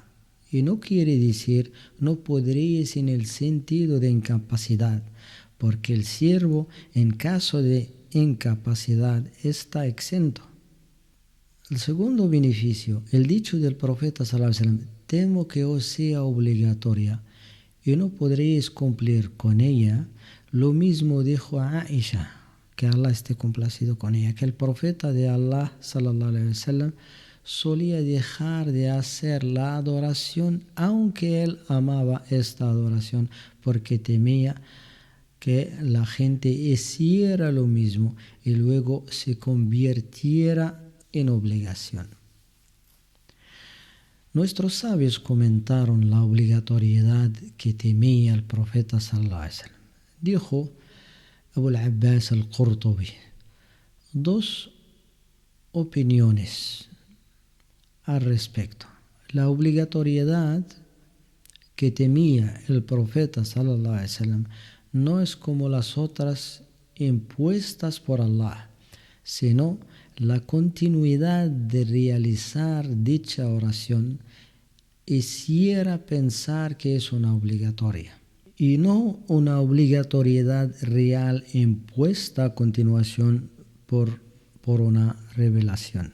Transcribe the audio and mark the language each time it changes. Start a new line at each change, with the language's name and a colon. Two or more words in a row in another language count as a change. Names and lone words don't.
Spanish: Y no quiere decir no podréis en el sentido de incapacidad, porque el siervo en caso de incapacidad está exento. El segundo beneficio, el dicho del profeta
Arabic: صلى الله عليه وسلم:
Spanish: temo que os sea obligatoria y no podréis cumplir con ella. Lo mismo dijo a Aisha, que Allah esté complacido con ella, que el profeta de Allah
Arabic: صلى الله عليه وسلم
Spanish: solía dejar de hacer la adoración, aunque él amaba esta adoración, porque temía que la gente hiciera lo mismo y luego se convirtiera en obligación. Nuestros sabios comentaron la obligatoriedad que temía el profeta
Arabic: صلى الله عليه وسلم.
Spanish: Dijo Abu al-Abbas al-Qurtubi: dos opiniones al respecto. La obligatoriedad que temía el profeta
Arabic: صلى الله عليه وسلم
Spanish: no es como las otras impuestas por Allah, sino la continuidad de realizar dicha oración hiciera pensar que es una obligatoria y no una obligatoriedad real impuesta a continuación por una revelación.